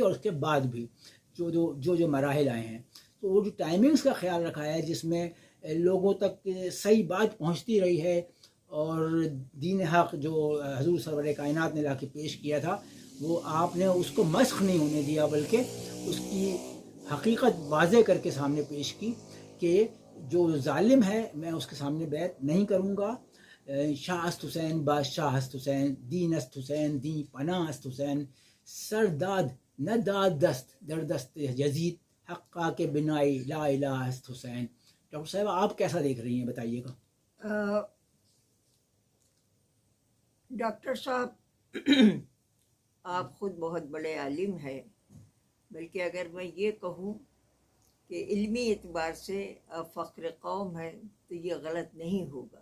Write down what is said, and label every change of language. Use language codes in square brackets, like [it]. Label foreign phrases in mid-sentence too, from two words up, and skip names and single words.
[ur] اور اس کے بعد بھی جو مراحل آئے ہیں، تو وہ جو ٹائمنگز کا خیال رکھا ہے جس میں لوگوں تک صحیح بات پہنچتی رہی ہے، اور دین حق جو حضور سرور کائنات نے لا کے پیش کیا تھا، وہ آپ نے اس کو مسخ نہیں ہونے دیا، بلکہ اس کی حقیقت واضح کر کے سامنے پیش کی کہ جو ظالم ہے میں اس کے سامنے بیعت نہیں کروں گا۔ [fa] شاہ است حسین بادشاہ است حسین، دین است حسین دین پناہ است حسین، سرداد نہ داد دست در دست یزید، حقا کے بنائی لا الہ است حسین۔ [ur] ڈاکٹر صاحب، آپ کیسا دیکھ رہی ہیں، بتائیے گا۔ ڈاکٹر صاحب، آپ خود بہت بڑے عالم ہیں، بلکہ اگر میں یہ کہوں کہ علمی اعتبار سے آپ فخر قوم ہیں تو یہ غلط نہیں ہوگا۔